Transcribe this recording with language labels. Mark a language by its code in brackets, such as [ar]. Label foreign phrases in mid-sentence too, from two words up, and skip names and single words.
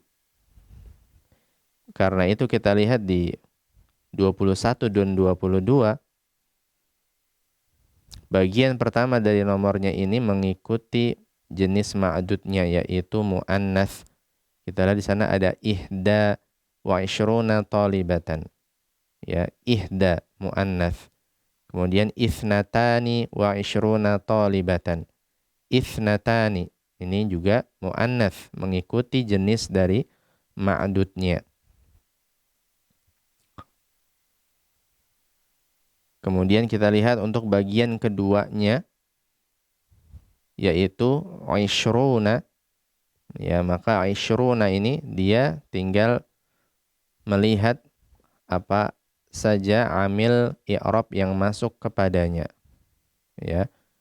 [id] Karena itu kita lihat di 21 dan 22, bagian pertama dari nomornya ini mengikuti jenis ma'dudnya, yaitu muannats. Kita lihat di sana ada [ar] إحدى وعشرون طالبة, [id] ya, ihda muannats. Kemudian [ar] اثنتان وعشرون طالبة, [id] ithnatani ini juga muannats, mengikuti jenis dari ma'dudnya. Kemudian kita lihat untuk bagian keduanya, yaitu ishruna, ya, maka ishruna ini dia tinggal melihat apa saja [ar] عامل إعراب [id] yang masuk kepadanya, ya.